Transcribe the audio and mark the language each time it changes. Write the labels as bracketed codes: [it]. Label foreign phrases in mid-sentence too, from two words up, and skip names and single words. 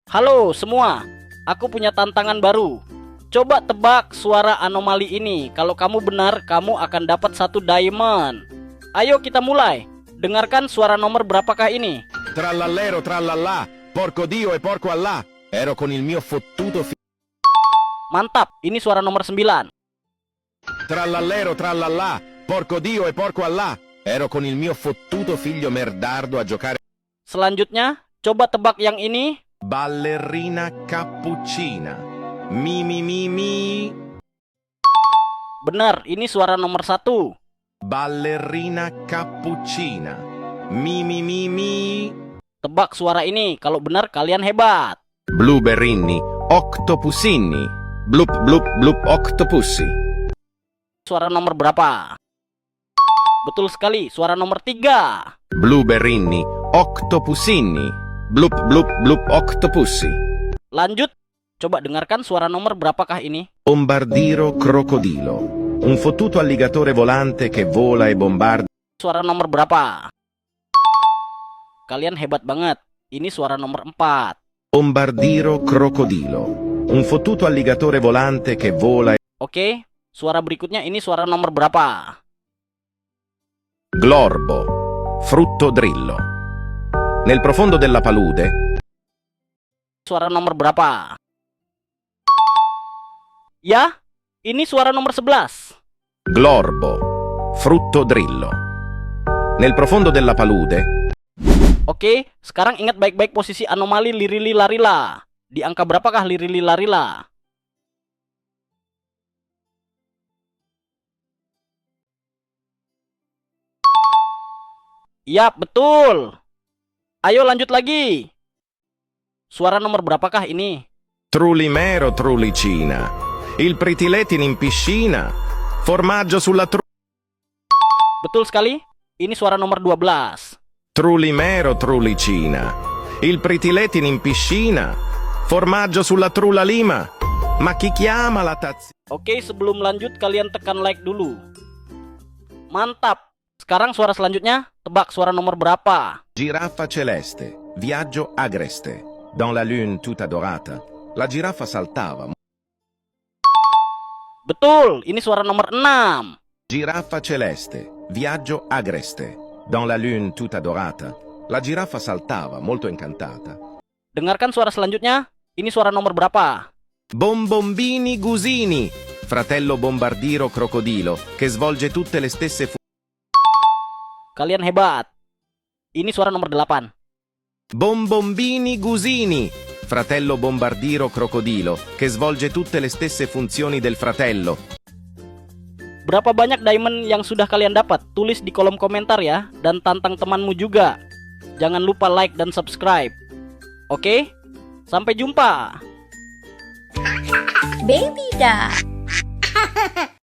[id] Halo semua, aku punya tantangan baru. Coba tebak suara anomali ini. Kalau kamu benar, kamu akan dapat 1 diamond. Ayo kita mulai. Dengarkan suara nomor berapakah ini? [it] Trallallero trallallà, porco Dio e porco Allah. Ero con il mio fottuto [id] Mantap, ini suara nomor 9. [it] Trallallero trallallà, porco Dio e porco Allah. Ero con il mio fottuto figlio merdardo a giocare. [id] Selanjutnya, coba tebak yang ini. [it] Ballerina cappuccina. Mi mi mi mi. [id] Benar, ini suara nomor 1. [it] Ballerina cappuccina. Mi mi mi mi. [id] Tebak suara ini, kalau benar kalian hebat. [it] Blueberrini, octopusini. Blup blup blup octopusi. [id] Suara nomor berapa? Betul sekali, suara nomor 3. Blueberrini, octopusini. Blup blup blup octopusi. Lanjut, coba dengarkan suara nomor berapakah ini? [it] Bombardiro crocodilo. Un fottuto alligatore volante che vola e bombarda. [id] Suara nomor berapa? Kalian hebat banget. Ini suara nomor 4. [it] Bombardiro crocodilo. Un fottuto alligatore volante che vola e... [id] Oke, suara berikutnya ini suara nomor berapa? [it] Glorbo. Frutto drillo. Nel profondo della palude. [id] Suara nomor berapa? Ya, ini suara nomor 11. [it] Glorbo. Frutto drillo. Nel profondo della palude. [id] Oke, sekarang ingat baik-baik posisi anomali lirili larila. Di angka berapakah lirili larila? Yap, betul. Ayo lanjut lagi. Suara nomor berapakah ini? [it] Trulimero trulicina. Il pritiletin in piscina. Formaggio sulla [id] Betul sekali. Ini suara nomor 12. [it] Trulimero trulicina. Il pritiletin in piscina. Formaggio sulla trulla lima. Ma chi chiama la tazzina? [id] Oke, sebelum lanjut kalian tekan like dulu. Mantap. Sekarang suara selanjutnya, tebak suara nomor berapa? [it] Giraffa celeste. Viaggio agreste. [fr] Dans la lune [it] tutta dorata. La giraffa saltava. [id] Betul, ini suara nomor 6. [it] Giraffa celeste. Viaggio agreste. [fr] Dans la lune [it] tutta dorata. La giraffa saltava, molto incantata. [id] Dengarkan suara selanjutnya. Ini suara nomor berapa? [it] Bombombini gusini. Fratello bombardiro crocodilo, che svolge tutte le stesse funzioni. [id] Kalian hebat. Ini suara nomor 8. [it] Bombombini gusini. Fratello bombardiro crocodilo, che svolge tutte le stesse funzioni del fratello. [id] Berapa banyak diamond yang sudah kalian dapat? Tulis di kolom komentar ya. Dan tantang temanmu juga. Jangan lupa like dan subscribe. Oke? Sampai jumpa. Baby dah.